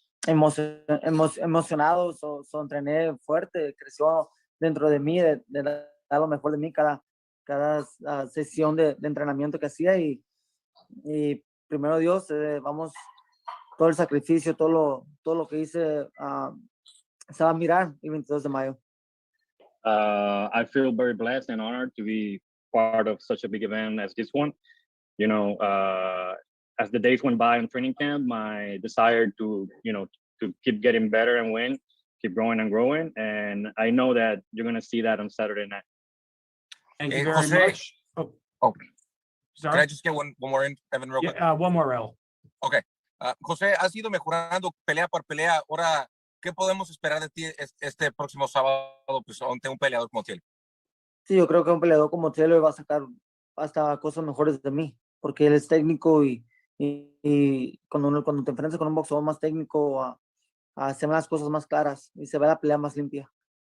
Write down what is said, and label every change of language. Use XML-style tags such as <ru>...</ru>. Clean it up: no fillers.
<es>emocionado, entrené fuerte, creció dentro de mí, de dar lo mejor de mí cada sesión de entrenamiento que hacía y primero Dios, vamos, todo el sacrificio, todo lo que hice se va a mirar el 22 de mayo.</es> <en>I feel very blessed and honored to be part of such a big event as this one. You know, as the days went by in training camp, my desire to keep getting better and win, keep growing and growing, and I know that you're gonna see that on Saturday night. Thank you very Jose, much. can Sorry. I just get one more in, Evan, real quick? Yeah, one more, Raul. Okay.</en> <es>José, has ido mejorando pelea por pelea. Ahora, ¿qué podemos esperar de ti este próximo sábado, pues, ante un peleador como Taylor? Sí, yo creo que un peleador como Taylor va a sacar hasta cosas mejores de mí, porque él es técnico y cuando te enfrentas con un boxeador más técnico, se ven las cosas más claras y se ve la pelea más limpia.</es>